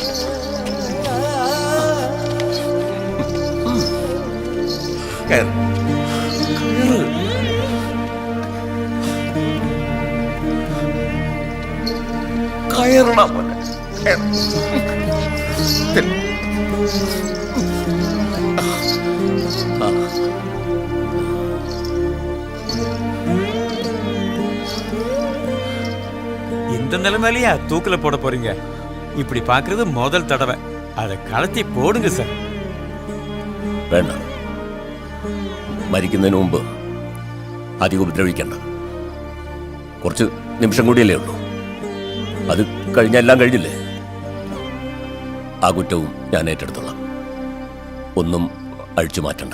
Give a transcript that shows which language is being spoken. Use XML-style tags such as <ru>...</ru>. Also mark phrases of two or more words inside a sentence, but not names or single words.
<ml>കയറ്. കയറ്. കയറണം മോനെ. കയറ്. ചെല്ല്.</ml> <ta>இந்த நிலைமையிலயா தூக்கில போட போறீங்க? இப்படி பாக்குறது முதல் தடவை. அதை கலத்தி போடுங்க சார்.</ta> <ml>വേണ്ട. മരിക്കുന്നതിന് മുമ്പ് അധികം ഉപദ്രവിക്കണ്ട. കുറച്ച് നിമിഷം കൂടിയല്ലേ ഉള്ളൂ. അത് കഴിഞ്ഞ എല്ലാം കഴിഞ്ഞില്ലേ? ആ കുറ്റവും ഞാൻ ഏറ്റെടുത്തോളാം. ഒന്നും അഴിച്ചു മാറ്റണ്ട.</ml>